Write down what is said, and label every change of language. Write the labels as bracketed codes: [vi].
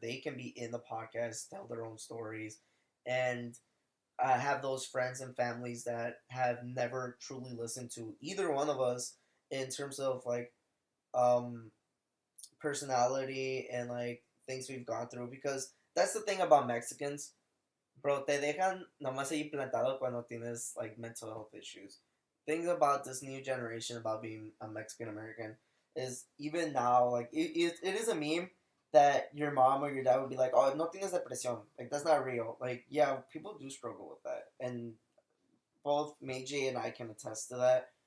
[en] They can be in the podcast, tell their own stories, and have those friends and families that have never truly listened to either one of us in terms of like um, personality and like things we've gone through. Because that's the thing about Mexicans, bro. [es] Te dejan nomás ahí plantado cuando tienes [en] like mental health issues. Things about this new generation about being a Mexican American is even now like it is a meme that your mom or your dad would be like, oh, [es] no tienes depresión. [en] Like that's not real. Like yeah, people do struggle with that, and both Meiji and I can attest to that.